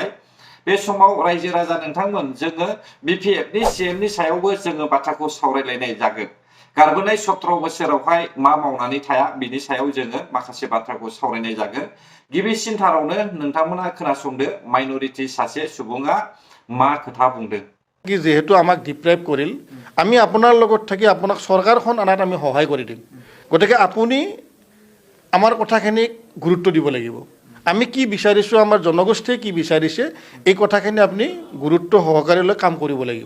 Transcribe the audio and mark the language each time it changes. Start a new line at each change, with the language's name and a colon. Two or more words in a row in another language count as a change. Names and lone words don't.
Bodo: बे समाव रायजो राजा नोंथांमोन जोङो BPFनि CMनि सायावबो जोङो बाथ्राखौ सावरायलायनाय जागोन। गारबोनाय 17 बोसोरावहाय मा मावनानै थाया बिनि सायाव जोङो माखासे बाथ्राखौ सावरायनाय जागोन। गिबिसिनथारावनो नोंथांमोना खोनासंदो माइनरिटि सासे सुबुङा मा खोथा बुंदों।
Assamese: কি যেহেতু আমাক ডিপ্ৰাইভ কৰিল, আমি আপোনাৰ লগত থাকি আপোনাক চৰকাৰখন আনাত আমি সহায় কৰি দিম। গতিকে আপুনি আমাৰ কথাখিনিক গুৰুত্ব দিব লাগিব। আমি কি বিচাৰিছোঁ, আমাৰ জনগোষ্ঠীয়ে কি বিচাৰিছে, এই কথাখিনি আপুনি গুৰুত্ব সহকাৰে লৈ কাম কৰিব লাগিব।